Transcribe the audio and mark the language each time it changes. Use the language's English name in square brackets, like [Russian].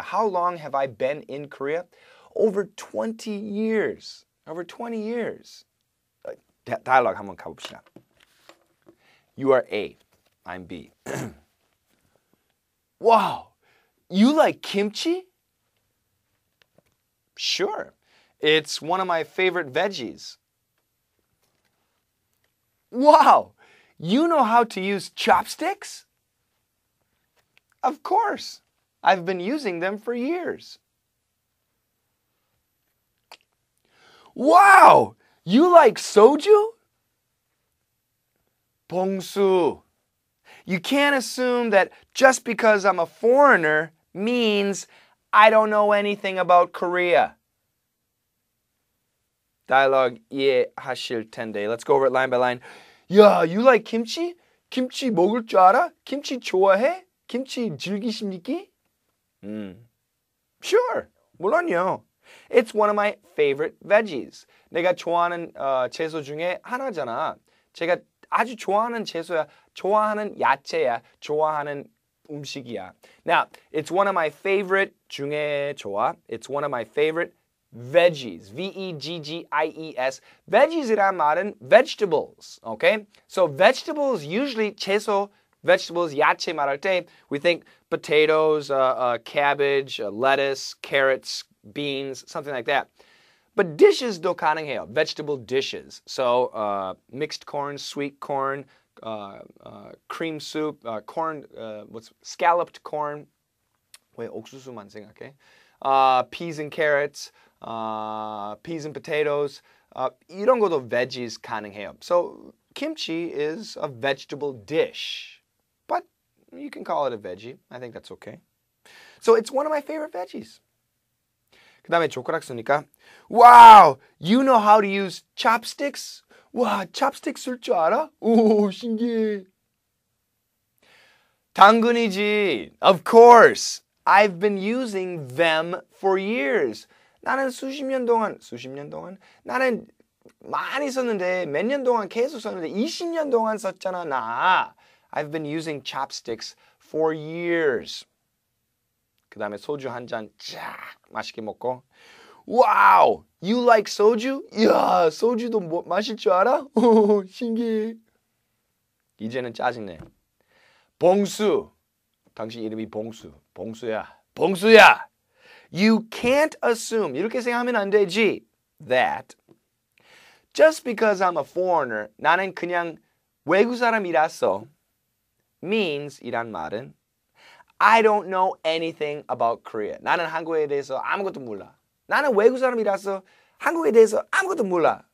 [English] How long have I been in Korea? Over 20 years. Over 20 years. [Korean] Dialogue 한번 가봅시다. [English] You are A. I'm B. Wow. You like kimchi? Sure. It's one of my favorite veggies. Wow. You know how to use chopsticks? Of course. I've been using them for years. Wow! You like soju? Bong-su. You can't assume that just because I'm a foreigner means I don't know anything about Korea. [Korean] Dialogue 이해하실 텐데. [English] Let's go over it line by line. Yeah, you like kimchi? [Korean] 김치 먹을 줄 알아? 김치 좋아해? 김치 즐기십니까? [English] Sure. [Korean] 물론요. [English] It's one of my favorite veggies. [Korean] 내가 좋아하는 채소 중에 하나잖아. 제가 아주 좋아하는 채소야. 좋아하는 야채야. 좋아하는 음식이야. [English] Now, it's one of my favorite [Korean] 중에 좋아. [English] It's one of my favorite veggies. V-E-G-G-I-E-S. Veggies이란 말은 vegetables. Okay? So vegetables usually 채소 vegetables, 야채 말할 때 we think potatoes, cabbage, lettuce, carrots, beans, something like that. [Korean] But dishes도 가능해요. [English] Vegetable dishes. So mixed corn, sweet corn, cream soup, corn, scalloped corn. [Korean] 왜 옥수수만 생각해? [English] Peas and carrots, peas and potatoes. [Korean] 이런 것도 veggies 가능해요. [English] So kimchi is a vegetable dish. But you can call it a veggie. I think that's okay. So it's one of my favorite veggies. [Korean] 그 다음에 젓가락 쓰니까 Wow! [English] You know how to use chopsticks? [Korean] 와, chopsticks 쓸 줄 알아? 오, 신기해. 당근이지. [English] Of course. I've been using them for years. [Korean] 나는 수십 년 동안 나는 많이 썼는데 몇 년 동안 계속 썼는데 20년 동안 썼잖아 나. [English] I've been using chopsticks for years. [Korean] 그 다음에 소주 한 잔 쫙 맛있게 먹고 Wow! [English] You like soju? [Korean] 이야, 소주도 마실 줄 알아? 오, 신기해. 이제는 짜증내. 봉수. 당신 이름이 봉수. 봉수야. [English] You can't assume. [Korean] 이렇게 생각하면 안 되지. [English] That just because I'm a foreigner, [Korean] 나는 그냥 외국 사람이라서 [English] means [Korean] 이란 말은 [English] I don't know anything about Korea. [Korean] 나는 한국에 대해서 아무것도 몰라. 나는 외국 사람이라서 한국에 대해서 아무것도 몰라.